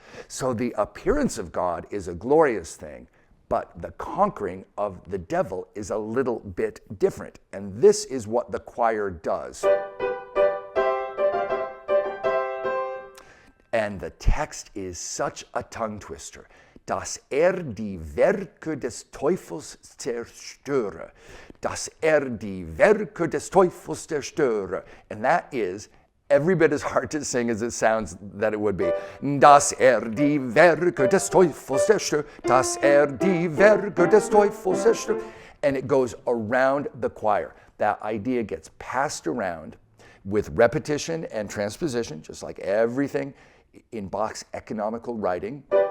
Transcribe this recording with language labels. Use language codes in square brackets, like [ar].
[en] So the appearance of God is a glorious thing, but the conquering of the devil is a little bit different. And this is what the choir does. And the text is such a tongue twister. [de] Dass die Werke des Teufels zerstöre. Dass die Werke des Teufels zerstöre. [en] And that is every bit as hard to sing as it sounds that it would be. [de] Dass die Werke des Teufels zerstöre. Dass die Werke des Teufels zerstöre. [en] And it goes around the choir. That idea gets passed around with repetition and transposition, just like everything in Bach's economical writing.